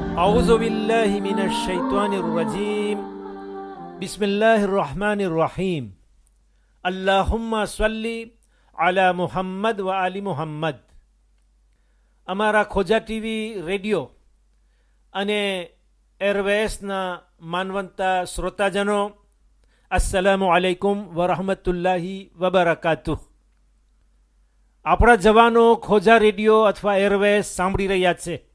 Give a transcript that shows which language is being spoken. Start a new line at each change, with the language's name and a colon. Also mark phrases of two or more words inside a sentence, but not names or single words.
Arabic: أعوذ بالله من الشيطان الرجيم بسم الله الرحمن الرحيم اللهم صل على محمد وآل محمد.
Gujarati: અમારા ખોજા ટીવી રેડિયો અને એરવેસના માનવંતા શ્રોતાજનો,
Arabic: السلام عليكم ورحمة الله وبركاته.
Gujarati: આપણા જવાનો ખોજા રેડિયો અથવા એરવેસ સાંભળી રહ્યા છે.